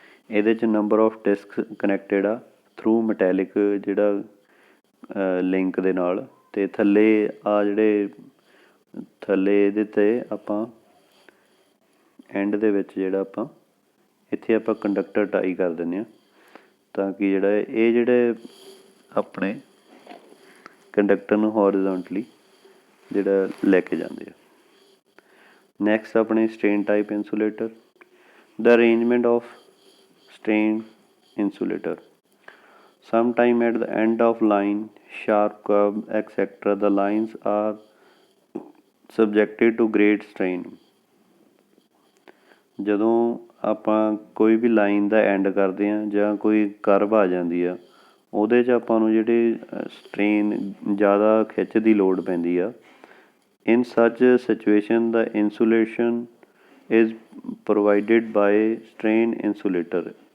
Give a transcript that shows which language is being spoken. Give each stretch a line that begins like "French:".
Punjabi: ਇਹਦੇ 'ਚ number of disc connected ਆ ਥਰੂ ਮੈਟੈਲਿਕ ਜਿਹੜਾ ਲਿੰਕ ਦੇ ਨਾਲ, ਅਤੇ ਥੱਲੇ ਆ ਜਿਹੜੇ ਥੱਲੇ ਇਹਦੇ 'ਤੇ ਆਪਾਂ ਐਂਡ ਦੇ ਵਿੱਚ ਜਿਹੜਾ ਆਪਾਂ ਇੱਥੇ ਆਪਾਂ ਕੰਡਕਟਰ ਟਾਈ ਕਰ ਦਿੰਦੇ ਹਾਂ ਤਾਂ ਕਿ ਜਿਹੜਾ ਇਹ ਜਿਹੜੇ ਆਪਣੇ ਕੰਡਕਟਰ ਨੂੰ ਹੌਰੀਜ਼ੋਂਟਲੀ ਜਿਹੜਾ ਲੈ ਕੇ ਜਾਂਦੇ ਆ। ਨੈਕਸਟ ਆਪਣੇ strain type insulator.
English: The arrangement of strain insulator. Sometime at the end of line, sharp curve, etc., the lines are subjected to great strain.
Punjabi: ਜਦੋਂ ਆਪਾਂ ਕੋਈ ਵੀ ਲਾਈਨ ਦਾ ਐਂਡ ਕਰਦੇ ਹਾਂ ਜਾਂ ਕੋਈ ਕਰਵ ਆ ਜਾਂਦੀ ਆ, ਉਹਦੇ 'ਚ ਆਪਾਂ ਨੂੰ ਜਿਹੜੇ ਸਟ੍ਰੇਨ ਜ਼ਿਆਦਾ ਖਿੱਚ ਦੀ ਲੋੜ ਪੈਂਦੀ ਆ।
English: In such situation ਦਾ insulation is provided by strain insulator.